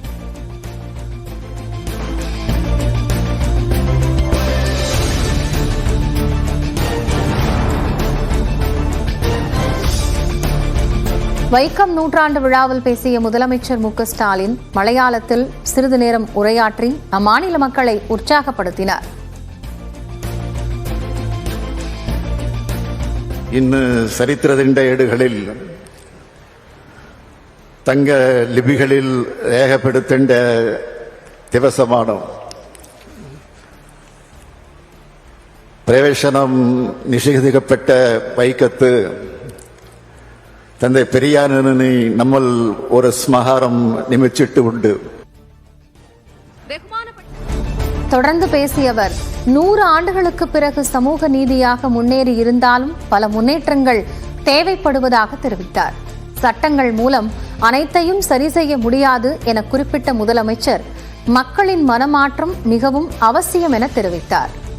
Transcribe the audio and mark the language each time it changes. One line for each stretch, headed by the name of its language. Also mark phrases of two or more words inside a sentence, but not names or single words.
Tamil: வைக்கம் நூற்றாண்டு விழாவில் பேசிய முதலமைச்சர் மு.க.ஸ்டாலின் மலையாளத்தில் சிறிது நேரம் உரையாற்றி அம்மாநில மக்களை உற்சாகப்படுத்தினார்.
Malayalam: ഇന്ന് ചരിത്രത്തിന്റെ ഏടുകളിൽ തങ്ക ലിപികളിൽ രേഖപ്പെടുത്തേണ്ട ദിവസമാണ്. പ്രവേശനം നിഷേധിക്കപ്പെട്ട വൈക്കത്ത് തന്റെ പെരിയാറിന് നമ്മൾ ഒരു സ്മാരകം നിയമിച്ചിട്ടുണ്ട്.
Tamil: தொடர்ந்து பேசிய அவர் 100 ஆண்டுகளுக்கு பிறகு சமூக நீதியாக முன்னேறி இருந்தாலும் பல முன்னேற்றங்கள் தேவைப்படுவதாக தெரிவித்தார். சட்டங்கள் மூலம் அனைத்தையும் சரி செய்ய முடியாது என குறிப்பிட்ட முதலமைச்சர் மக்களின் மனமாற்றம் மிகவும் அவசியம் என தெரிவித்தார்.